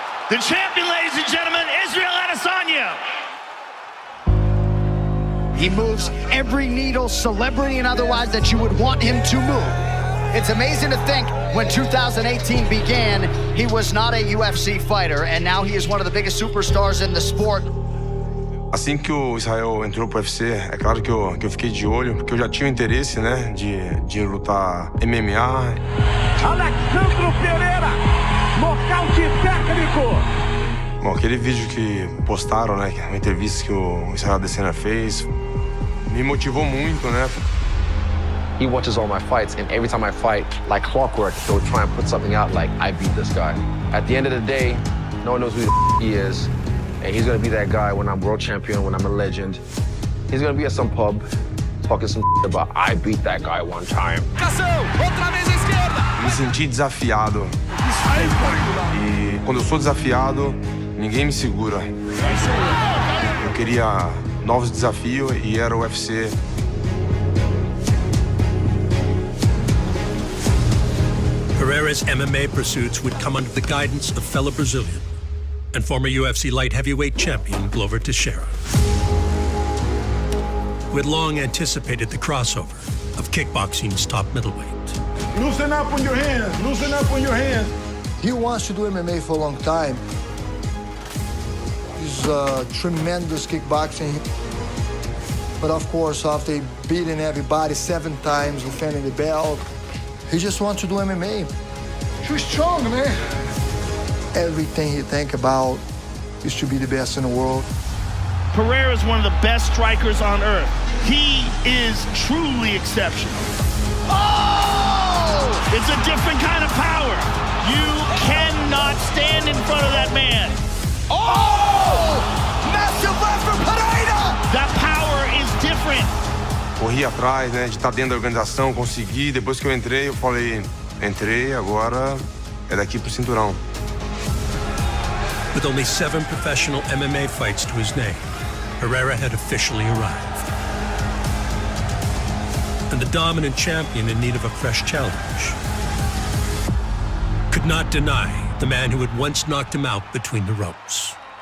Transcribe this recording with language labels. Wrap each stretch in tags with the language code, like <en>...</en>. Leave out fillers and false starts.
<en>The champion, ladies and gentlemen, Israel Adesanya. He moves every needle, celebrity and otherwise, that you would want him to move. It's amazing to think when 2018 began, he was not a UFC fighter, and now he is one of the biggest superstars in the sport.</en> <pt>Assim que o Israel entrou pro UFC, é claro que eu fiquei de olho, porque eu já tinha o interesse, né, de lutar MMA. Alexandre Pereira, nocaute técnico. Bom, aquele vídeo que postaram, né, uma entrevista que o Israel Adesanya fez, me motivou muito, né.</pt> <en>He watches all my fights, and every time I fight, like clockwork, he'll try and put something out like, I beat this guy. At the end of the day, no one knows who the he is, And he's gonna be that guy when I'm world champion, when I'm a legend. He's gonna be at some pub talking some about I beat that guy one time.</en> <pt>Me senti desafiado. E quando eu sou desafiado, ninguém me segura. Eu queria novos desafios e era o UFC.</pt> <en>Pereira's MMA pursuits would come under the guidance of fellow Brazilian and former UFC light heavyweight champion Glover Teixeira, who had long anticipated the crossover of kickboxing's top middleweight. Loosen up on your hands, loosen up on your hands. He wants to do MMA for a long time. He's a tremendous kickboxing. But of course, after beating everybody 7 times, defending the belt, he just wants to do MMA. Too strong, man. Everything he thinks about is to be the best in the world. Pereira is one of the best strikers on earth. He is truly exceptional. Oh! It's a different kind of power. You cannot stand in front of that man. Oh! Massive left for Pereira! That power is different.</en> <pt>Corri atrás, né, de estar dentro da organização, consegui. Depois que eu entrei, eu falei, entrei, agora é daqui pro cinturão.</pt> <en>With only 7 professional MMA fights to his name, Pereira had officially arrived. And the dominant champion in need of a fresh challenge could not deny the man who had once knocked him out between the ropes.</en>